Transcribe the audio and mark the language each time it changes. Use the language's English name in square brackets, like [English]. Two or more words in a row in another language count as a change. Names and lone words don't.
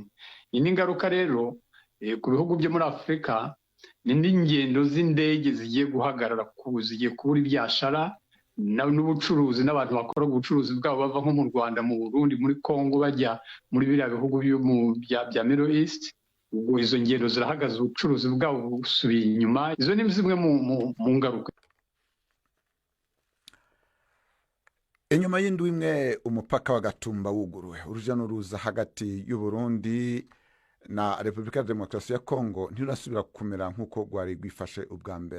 [Kinyarwanda] Indi ngaruka rero ku bihugu byo muri Afrika ni n'ingendo z'indege zigiye guhagarara, zigiye kubura ibyashara n'ubucuruzi, n'abantu bakora ubucuruzi bwabo bava nko mu Rwanda, mu Burundi, muri Kongo bajya muri biriya bihugu bya Middle East. Ubwo izo ngendo zirahagaze, ubucuruzi bwabo busubiye inyuma. Izo ni zimwe mu ngaruka. [Rundi] Inyuma y'indwi imwe umupaka wa Gatumba wuguruwe, uruja n'uruza hagati y'u Burundi na Republika ya Demokarasi ya Kongo ntirasubira kumera nk'uko gwari gwifashe ubwa mbere.